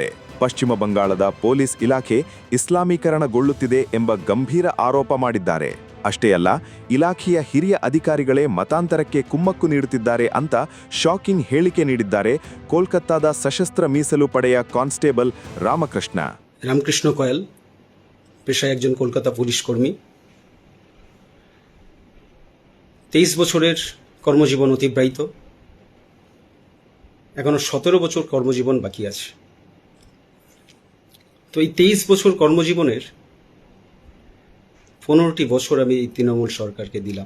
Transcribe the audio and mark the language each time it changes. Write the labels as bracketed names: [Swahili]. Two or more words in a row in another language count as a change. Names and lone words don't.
[Kannada] ಪಶ್ಚಿಮ ಬಂಗಾಳದ ಪೊಲೀಸ್ ಇಲಾಖೆ ಇಸ್ಲಾಮೀಕರಣಗೊಳ್ಳುತ್ತಿದೆ ಎಂಬ ಗಂಭೀರ ಆರೋಪ ಮಾಡಿದ್ದಾರೆ. ಅಷ್ಟೇ ಅಲ್ಲ, ಇಲಾಖೆಯ ಹಿರಿಯ ಅಧಿಕಾರಿಗಳೇ ಮತಾಂತರಕ್ಕೆ ಕುಮ್ಮಕ್ಕು ನೀಡುತ್ತಿದ್ದಾರೆ ಅಂತ ಶಾಕಿಂಗ್ ಹೇಳಿಕೆ ನೀಡಿದ್ದಾರೆ ಕೋಲ್ಕತ್ತಾದ ಸಶಸ್ತ್ರ ಮೀಸಲು ಪಡೆಯ ಕಾನ್ಸ್ಟೇಬಲ್ [Bangla] রামকৃষ্ণ কয়াল, পেশায় একজন কলকাতা পুলিশ কর্মী। 23 বছরের কর্মজীবন অতিবাহিত, এখনো 17 বছর কর্মজীবন বাকি আছে। তো এই 23 বছর কর্মজীবনের 15টি বছর আমি এই তৃণমূল সরকারকে দিলাম।